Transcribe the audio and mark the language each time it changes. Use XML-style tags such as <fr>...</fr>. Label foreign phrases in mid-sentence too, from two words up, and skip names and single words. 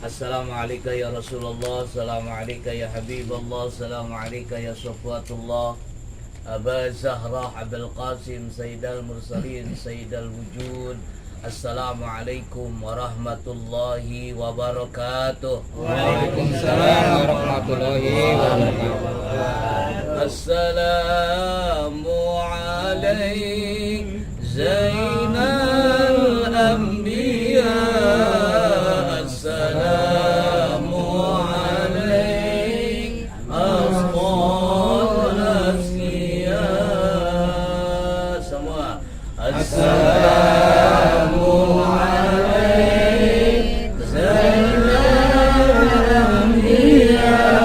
<ar>السلام عليكم يا رسول الله، السلام عليكم يا حبيب الله، السلام عليكم يا صفوة الله، أبا الزهراء، أبا القاسم، سيد المرسلين، سيد الوجود. السلام عليكم ورحمة الله وبركاته. وعليكم السلام ورحمة الله وبركاته. السلام عليكم زين الأنبياء. السلام عليكم أسقل الأصلياء. Semua السلام عليكم زين الأنبياء.</ar>